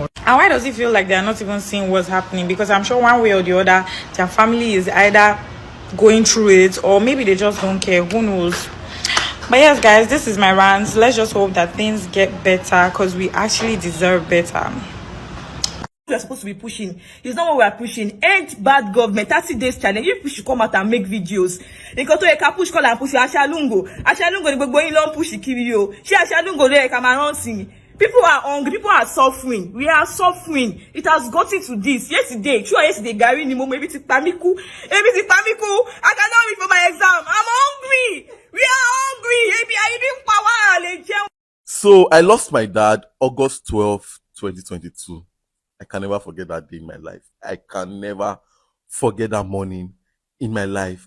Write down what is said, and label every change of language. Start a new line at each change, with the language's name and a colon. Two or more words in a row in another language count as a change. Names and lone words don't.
English: And why does it feel like they're not even seeing what's happening? Because I'm sure one way or the other, their family is either going through it, or maybe they just don't care. Who knows? But yes, guys, this is my rant. Let's just hope that things get better, because we actually deserve better. We are supposed to be pushing. It's not what we are pushing. Ain't bad government. 30 days challenge. If we should come out and make videos.
Yoruba: Nǹkan tó yẹ ká
English: push call and push
Yoruba: Ashalungo. Ashalungo ni gbogbo yín ló ń push kiri o. Ṣé Ashalungo ló yẹ ká máa rán sí?
English: People are hungry. People are suffering. We are suffering. It has gotten to this. Yesterday, Gary
Yoruba: ni mo
English: maybe
Yoruba: ti pa mí kú.
English: I cannot read for my exam. I'm hungry. We are hungry. So I lost my dad August 12, 2022. I can never forget that day in my life. I can never forget that morning in my life.